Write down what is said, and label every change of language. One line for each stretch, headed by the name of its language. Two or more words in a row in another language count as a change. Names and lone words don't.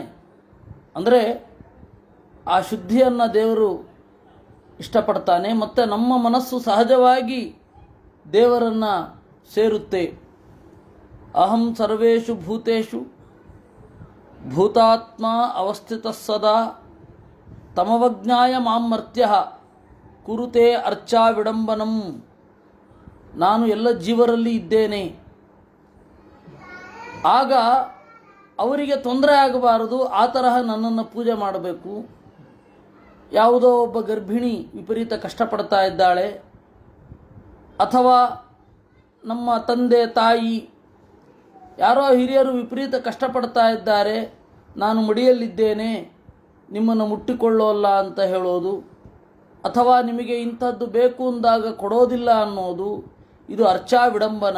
Kannada: ಅಂದರೆ ಆ ಶುದ್ಧಿಯನ್ನು ದೇವರು ಇಷ್ಟಪಡ್ತಾನೆ. ಮತ್ತು ನಮ್ಮ ಮನಸ್ಸು ಸಹಜವಾಗಿ ದೇವರನ್ನು ಸೇರುತ್ತೆ.
Sanskrit: ಅಹಂ ಸರ್ವೇಷು ಭೂತೇಷು ಭೂತಾತ್ಮ ಅವಸ್ಥಿತ ಸದಾ ತಮವಜ್ಞಾಯ ಮಾಂ ಮರ್ತ್ಯಃ ಕುರುತೆ ಅರ್ಚಾ ವಿಡಂಬನಂ.
Kannada: ನಾನು ಎಲ್ಲ ಜೀವರಲ್ಲಿ ಇದ್ದೇನೆ. ಆಗ ಅವರಿಗೆ ತೊಂದರೆ ಆಗಬಾರದು, ಆ ತರಹ ನನ್ನನ್ನು ಪೂಜೆ ಮಾಡಬೇಕು. ಯಾವುದೋ ಒಬ್ಬ ಗರ್ಭಿಣಿ ವಿಪರೀತ ಕಷ್ಟಪಡ್ತಾ ಇದ್ದಾಳೆ, ಅಥವಾ ನಮ್ಮ ತಂದೆ ತಾಯಿ ಯಾರೋ ಹಿರಿಯರು ವಿಪರೀತ ಕಷ್ಟಪಡ್ತಾ ಇದ್ದಾರೆ, ನಾನು ಮಡಿಯಲ್ಲಿದ್ದೇನೆ, ನಿಮ್ಮನ್ನು ಮುಟ್ಟಿಕೊಳ್ಳೋಲ್ಲ ಅಂತ ಹೇಳೋದು, ಅಥವಾ ನಿಮಗೆ ಇಂಥದ್ದು ಬೇಕು ಅಂದಾಗ ಕೊಡೋದಿಲ್ಲ ಅನ್ನೋದು, ಇದು
Sanskrit: ಅರ್ಚಾ ವಿಡಂಬನ.